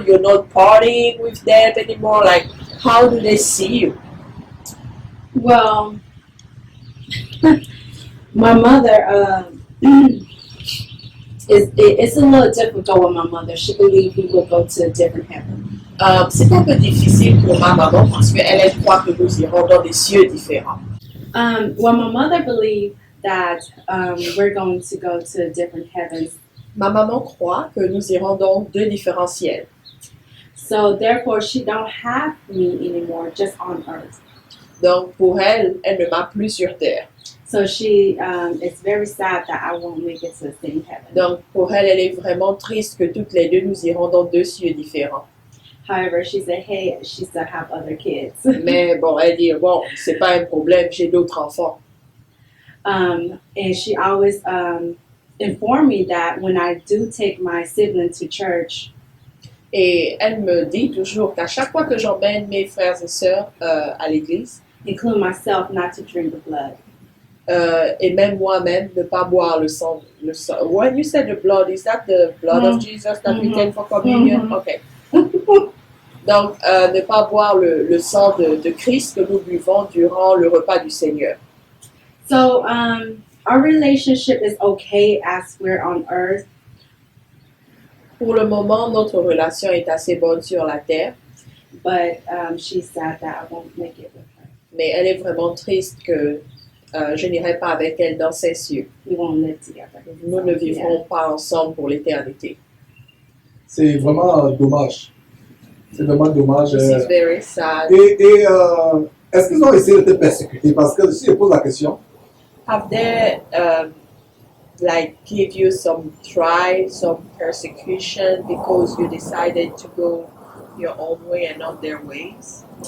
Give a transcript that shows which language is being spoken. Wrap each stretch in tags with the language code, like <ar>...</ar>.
<en>You're not partying with them anymore. Like, how do they see you? Well, my mother, it's a little difficult with my mother. She believes we will go to a different heaven.</en> <fr>C'est un peu difficile pour ma maman parce qu'elle croit que nous irons dans des cieux différents.</fr> <en>Well, my mother believed that we're going to go to different heavens.</en> <fr>Ma maman croit que nous irons dans deux différents ciels.</fr> <en>So therefore, she don't have me anymore, just on earth.</en> <fr>Donc pour elle, elle ne m'a plus sur terre.</fr> <en>So she, it's very sad that I won't make it to the same heaven.</en> <fr>Donc pour elle, elle est vraiment triste que toutes les deux nous irons dans deux cieux différents.</fr> <en>However, she said, hey, she still have other kids.</en> <fr>Mais bon, elle dit bon, c'est pas un problème, j'ai d'autres enfants.</fr> <en>And she always informed me that when I do take my sibling to church,</en> <fr>Et elle me dit toujours qu'à chaque fois que j'emmène mes frères et sœurs à l'église,</fr> <en>including myself, not to drink the blood.</en> <fr>et même moi-même, ne pas boire le sang.</fr> <en>When you said the blood, is that the blood of Jesus that we take for communion? Okay.</en> <fr>Donc, ne pas boire le sang de Christ que nous buvons durant le repas du Seigneur.</fr> <en>So our relationship is okay as we're on earth.</en> <fr>Pour le moment, notre relation est assez bonne sur la terre,</fr> <en>But she's sad that I won't make it with her.</en> <fr>mais elle est vraiment triste que je n'irai pas avec elle dans ces cieux.</fr> <en>We won't live together.</en> <fr>Nous ne vivrons pas ensemble pour l'éternité. c'est vraiment dommage. C'est vraiment dommage.</fr> <en>This is very sad.</en> <fr>Et est-ce qu'ils ont essayé de te persécuter? Parce que si je pose la question,</fr> <en>Have they like give you some try, some persecution because you decided to go your own way and not their ways?</en>